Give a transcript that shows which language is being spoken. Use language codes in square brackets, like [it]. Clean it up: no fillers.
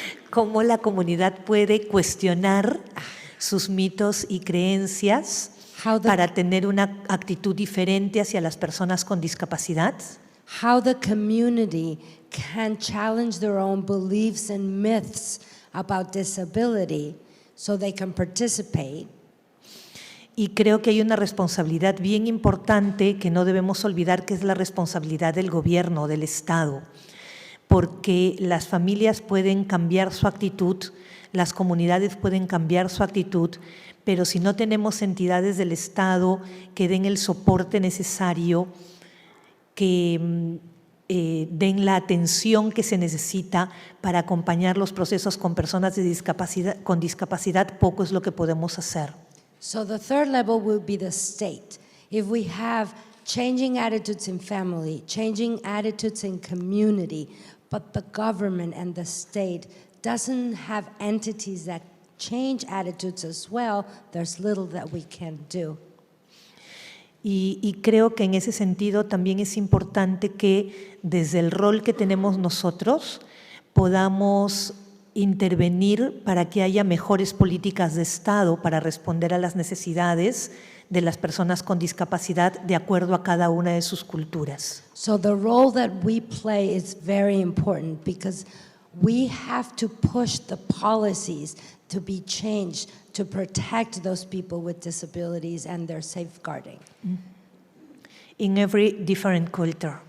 [es] Cómo la comunidad puede cuestionar sus mitos y creencias [en] How the- [es] para tener una actitud diferente hacia las personas con discapacidad. [en] How the community can challenge their own beliefs and myths about disability so they can participate. [es] Y creo que hay una responsabilidad bien importante que no debemos olvidar, que es la responsabilidad del gobierno, del Estado, porque las familias pueden cambiar su actitud, las comunidades pueden cambiar su actitud, pero si no tenemos entidades del Estado que den el soporte necesario, que den la atención que se necesita para acompañar los procesos con personas con discapacidad, poco es lo que podemos hacer. [en] So the third level will be the state. If we have changing attitudes in family, changing attitudes in community, but the government and the state doesn't have entities that change attitudes as well, there's little that we can do. [es] Y creo que en ese sentido también es importante que desde el rol que tenemos nosotros podamos intervenir para que haya mejores políticas de Estado para responder a las necesidades de las personas con discapacidad de acuerdo a cada una de sus culturas. [en] So the role that we play is very important because we have to push the policies to be changed to protect those people with disabilities and their safeguarding. In every different culture.